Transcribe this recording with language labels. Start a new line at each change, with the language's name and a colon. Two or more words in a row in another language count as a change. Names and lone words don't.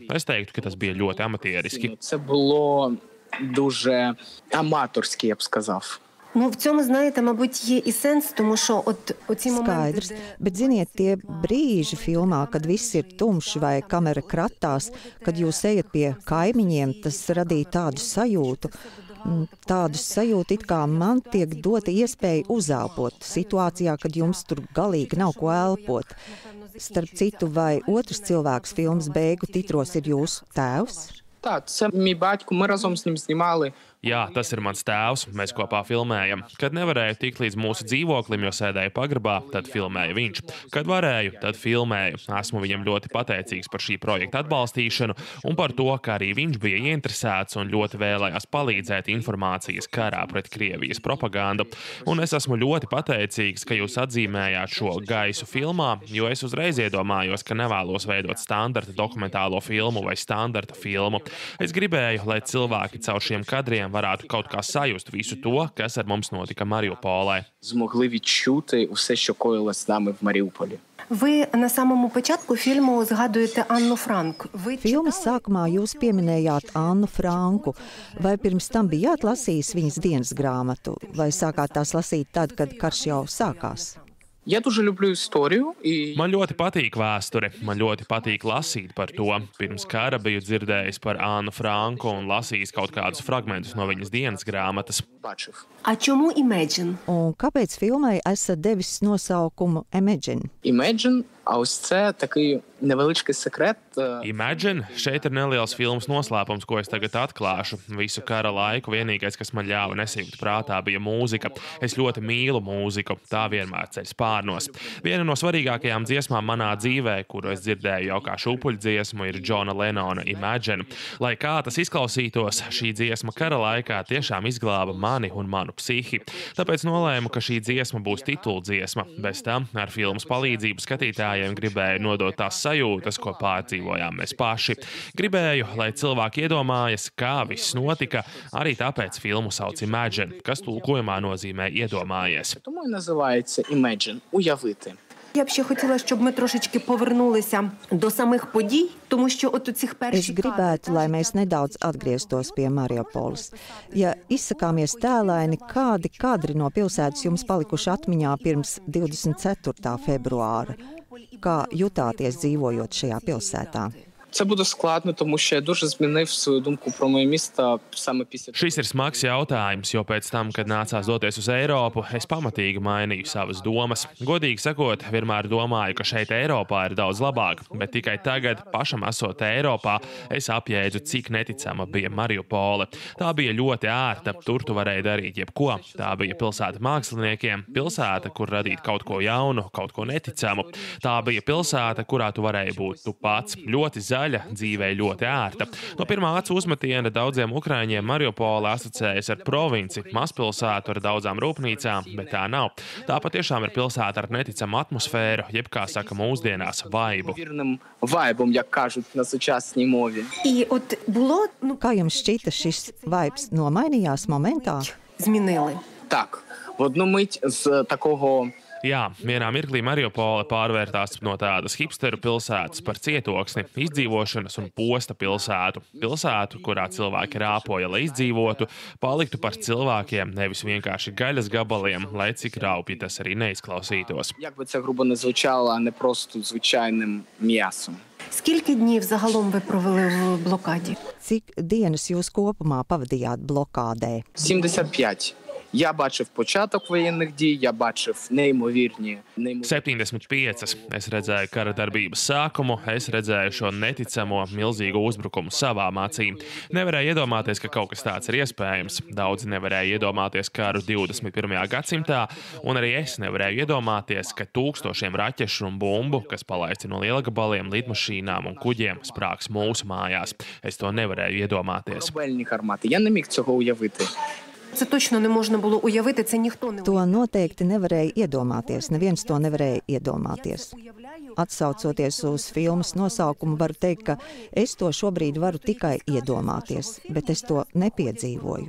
Latvian: Es teiktu, ka tas bija ļoti amatieriski.
Ukrainian: це було дуже аматорськи, я б сказав. Ну, в цьому, знаєте, мабуть, є і сенс, тому що от оці моменти...
Latvian: Skaidrs, bet ziniet, tie brīži filmā, kad viss ir tumšs vai kamera kratās, kad jūs ejat pie kaimiņiem, tas radīja tādu sajūtu, it kā man tiek dota iespēja uzelpot situācijā, kad jums tur galīgi nav ko elpot. Starp citu, vai otrs cilvēks filmas beigu titros ir jūsu tēvs?
Ukrainian: Так, це мій батько, ми разом з ним знімали.
Latvian: Jā, tas ir mans tēvs, mēs kopā filmējam. Kad nevarēju tikt līdz mūsu dzīvoklim, jo sēdēju pagrabā, tad filmēja viņš. Kad varēju, tad filmēju. Esmu viņam ļoti pateicīgs par šī projekta atbalstīšanu un par to, ka arī viņš bija ieinteresēts un ļoti vēlējās palīdzēt informācijas karā pret Krievijas propagandu. Un es esmu ļoti pateicīgs, ka jūs atzīmējāt šo gaisu filmā, jo es uzreiz iedomājos, ka nevēlos veidot standarta dokumentālo filmu vai standarta filmu. Es gribēju, lai cilvēki caur šiem kadriem varētu kaut kā sajust visu to, kas ar mums notika Mariupolē.
Ukrainian: Змогли відчути усе, що коїлось з нами в Маріуполі. Ви на самому початку фільму згадуєте Анну Франк.
Latvian: Filmas sākumā jūs pieminējāt Annu Franku. Vai pirms tam bijāt lasījis viņas dienas grāmatu, vai sākāt tās lasīt tad, kad karš jau sākās?
Ukrainian: Я дуже люблю історію.
Latvian: Man ļoti patīk vēsture, man ļoti patīk lasīt par to. Pirms kara biju dzirdējis par Annu Franku un lasījis kaut kādus fragmentus no viņas dienas grāmatas.
Ukrainian: А чому Imagine?
Latvian: Un kāpēc filmai esat devis nosaukumu Imagine?
Ukrainian: Imagine, а ось це такий невеличкий секрет.
Latvian: Imagine, šeit ir neliels filmas noslēpums, ko es tagad atklāšu. Visu kara laiku vienīgais, kas man ļāva nesajūt prātā, bija mūzika. Es ļoti mīlu mūziku, tā vienmēr ceļ spārnos. Viena no svarīgākajām dziesmām manā dzīvē, kuru es dzirdēju jau kā šūpuļdziesmu, ir Johna Lennona Imagine. Lai kā tas izklausītos, šī dziesma kara laikā tiešām izglāba mani un manu psihi. Tāpēc nolēmu, ka šī dziesma būs tituldziesma. Bez tam ar filmas palīdzību skatītājiem gribēju nodot tās sajūtas, ko pārdzīvojām mēs paši. Gribēju, lai cilvēki iedomājas, kā viss notika, arī tāpēc filmu sauc Imagine, kas tulkojumā nozīmē iedomājies.
Ukrainian: Тому і називається Imagine – уявити. Я б ще хотіла, щоб ми трошечки повернулися до самих подій, тому що от у цих
Latvian: Es
Ukrainian: перших
Latvian: gribētu, lai mēs nedaudz atgrieztos pie Mariupoles. Ja izsakāmies tēlaini, kādi kadri no pilsētas jums palikuši atmiņā pirms 24. februāra? Kā jutāties dzīvojot šajā pilsētā?
Ukrainian: Це буде складно, тому що я дуже змінив свою думку про моє місто саме після.
Latvian: Šis ir smags jautājums, jo pēc tam, kad nācās doties uz Eiropu, es pamatīgi mainīju savas domas. Godīgi sakot, vienmēr domāju, ka šeit Eiropā ir daudz labāk, bet tikai tagad, pašam esot Eiropā, es apjēdzu, cik neticama bija Mariupole. Tā bija ļoti ērta, tur tu varēji darīt jebko. Tā bija pilsēta māksliniekiem, pilsēta, kur radīt kaut ko jaunu, kaut ko neticamu. Tā bija pilsēta, kurā tu varēji būt tu pats. Ļoti zaļa, dzīvē ļoti ērta. No pirmā acu uzmetiena daudziem ukraiņiem Mariupole asociējas ar provinci, mazpilsētu ar daudzām rūpnīcām, bet tā nav. Tā patiešām ir pilsēta ar neticamu atmosfēru, jeb, kā saka mūsdienās, vaibu.
Ukrainian: Вайбом, як кажуть на сучасній мові.
Latvian: Kā jums šķita šis vaibs nomainījās momentā?
Ukrainian: Так, в одну мить з такого
Latvian: Jā, vienā mirklī Mariupole pārvērtās no tādas hipsteru pilsētas par cietoksni, izdzīvošanas un posta pilsētu. Pilsētu, kurā cilvēki rāpoja, lai izdzīvotu, paliktu par cilvēkiem, nevis vienkārši gaļas gabaliem, lai cik raupji tas arī neizklausītos.
Ukrainian: Як би це грубо не звучало, а не просто звичайним м'ясом. Скільки днів загалом ви провели в блокаді?
Latvian: Cik dienas jūs kopumā pavadījāt blokādē?
Ukrainian: 75. Я бачив початок воєнних дій, я бачив неймовірні.
Latvian: 75. Es redzēju kara darbības sākumu, es redzēju šo neticamo, milzīgu uzbrukumu savām acīm. Nevarēju iedomāties, ka kaut kas tāds ir iespējams. Daudzi nevarēja iedomāties karu 21. gadsimtā, un arī es nevarēju iedomāties, ka tūkstošiem raķešu un bumbu, kas palaisti no lielgabaliem, lidmašīnām un kuģiem, sprāgs mūsu mājās. Es to nevarēju iedomāties.
Ukrainian: Корабельні гармати. Я не міг цього уявити. Це точно не можна було уявити, це ніхто не
Latvian: To noteikti nevarēja iedomāties. Neviens to nevarēja iedomāties. Atsaucoties uz filmas nosaukumu, varu teikt, ka es to šobrīd varu tikai iedomāties, bet es to nepiedzīvoju.